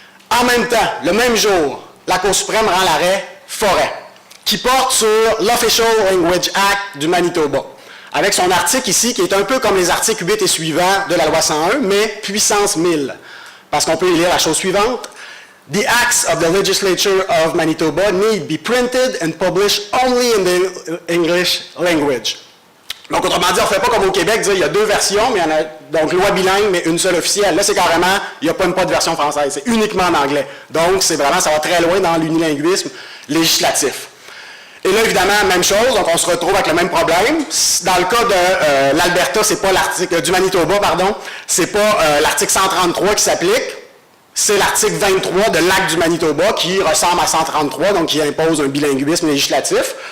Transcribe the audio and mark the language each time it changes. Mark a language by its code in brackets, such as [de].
[fr] En même temps, le même jour, la Cour suprême rend l'arrêt Forêt, qui porte sur l'Official Language Act du Manitoba, avec son article ici, qui est un peu comme les articles 8 et suivants de la loi 101, mais puissance 1000. Parce qu'on peut y lire la chose suivante. [en] The acts of the legislature of Manitoba need be printed and published only in the English language. [fr] Donc, autrement dit, on ne fait pas comme au Québec, dire il y a deux versions, mais il y en a donc loi bilingue, mais une seule officielle. Là, c'est carrément, il n'y a pas de version française, c'est uniquement en anglais. Donc, c'est vraiment, ça va très loin dans l'unilinguisme législatif. Et là, évidemment, même chose, donc on se retrouve avec le même problème. Dans le cas de l'Alberta, c'est pas l'article, du Manitoba, pardon, c'est pas l'article 133 qui s'applique, c'est l'article 23 de l'Acte du Manitoba qui ressemble à 133, donc qui impose un bilinguisme législatif.